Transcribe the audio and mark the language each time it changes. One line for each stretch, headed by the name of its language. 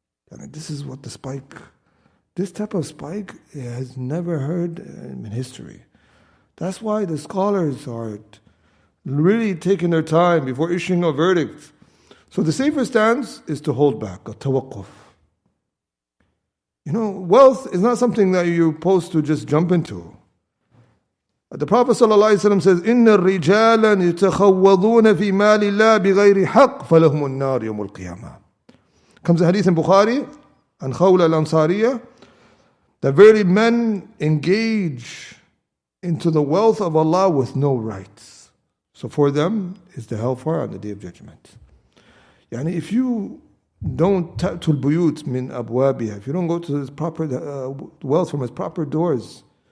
English: And this is what this type of spike has never heard in history. That's why the scholars are really taking their time before issuing a verdict. So the safer stance is to hold back, a tawaqquf. Wealth is not something that you're supposed to just jump into. The Prophet ﷺ says,
Arabic: إِنَّ الرِّجَالًا يَتَخَوَّضُونَ فِي مَالِ اللَّهِ بِغَيْرِ حَقٍّ فَلَهُمُ النَّارِ يَوْمُ الْقِيَامَةِ.
English: Comes a hadith in Bukhari, and Khawla al-Ansariya, that very men engage into the wealth of Allah with no rights. So for them is the hellfire on the Day of Judgment. If you don't ta'tul buyut min abwabiha, if you don't go to his proper wealth from his proper doors,